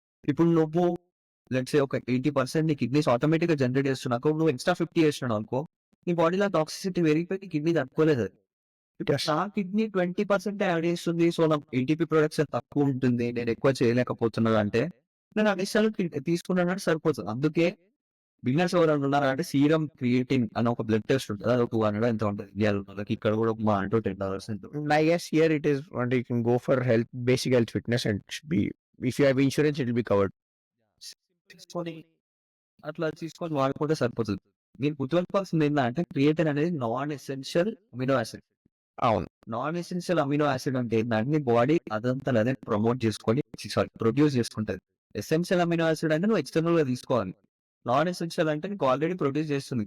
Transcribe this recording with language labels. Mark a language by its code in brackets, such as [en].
[te] ఇప్పుడు నువ్వు let's say ఒక 80% నీ కిడ్నీస్ ఆటోమేటిక్‌గా జనరేట్ చేస్తున్నాక నువ్వు ఎక్స్ట్రా 50 చేసినావనుకో నీ బాడీలో టాక్సిసిటీ పెరిగిపోయి నీ కిడ్నీ తట్టుకోలేదది. ఇప్పుడు [en] Yes. [te] నా కిడ్నీ 20% యాడ్ చేస్తుంది. సో, నాకు ఏటీపీ ప్రొడక్షన్ తక్కువ ఉంటుంది. నేను ఎక్కువ చేయలేకపోతున్నాను అంటే, నేను అడిషనల్ తీసుకున్నానంటే సరిపోతది. అందుకే బిగినర్స్ ఎవరైనా ఉన్నారా అంటే సీరమ్ క్రియేటిన్ అని ఒక బ్లడ్ టెస్ట్ ఉంటది. అది ఒక 200 ఎంతో ఉంటది. ఇండియాలో ఉన్నోళ్ళకి. ఇక్కడ కూడా మహా అంటే $10 ఎంతో. [en] I guess here it is, and you can go for health, basic health fitness, and it should be, if you have insurance, it will be covered. [te] తీసుకొని అట్లా తీసుకొని వాడుకుంటే సరిపోతది. మీరు గుర్తుపెట్టుకోవాల్సింది ఏందంటే క్రియేటిన్ అనేది నాన్ ఎసెన్షియల్ అమినో యాసిడ్. అవును. నాన్ ఎసెన్షియల్ అమినో యాసిడ్ అంటే ఏంటంటే నీ బాడీ అదంతట అదే ప్రమోట్ చేసుకొని ప్రొడ్యూస్ చేసుకుంటది. ఎసెన్షియల్ అమినో యాసిడ్ అంటే నువ్వు ఎక్స్టర్నల్ గా తీసుకోవాలి. నాన్ ఎసెన్షియల్ అంటే నీకు ఆల్రెడీ ప్రొడ్యూస్ చేస్తుంది.